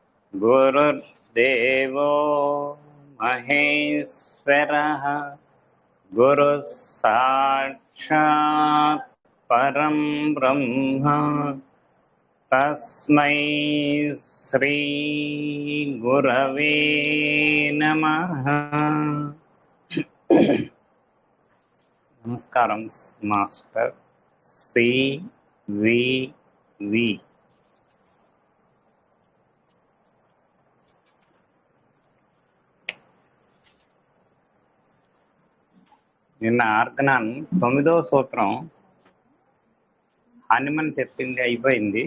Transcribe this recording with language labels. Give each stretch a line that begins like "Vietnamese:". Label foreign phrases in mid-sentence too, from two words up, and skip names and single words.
Sanskrit: गुरुर्देवो महेश्वरः गुरुः साक्षात् परं ब्रह्म तस्मै श्री गुरवे नमः.
Telugu: నమస్కారం మాస్టర్ సివివి. నిన్న ఆర్గనాన్ 9వ సూత్రం హనుమన్ చెప్పింది అయిపోయింది.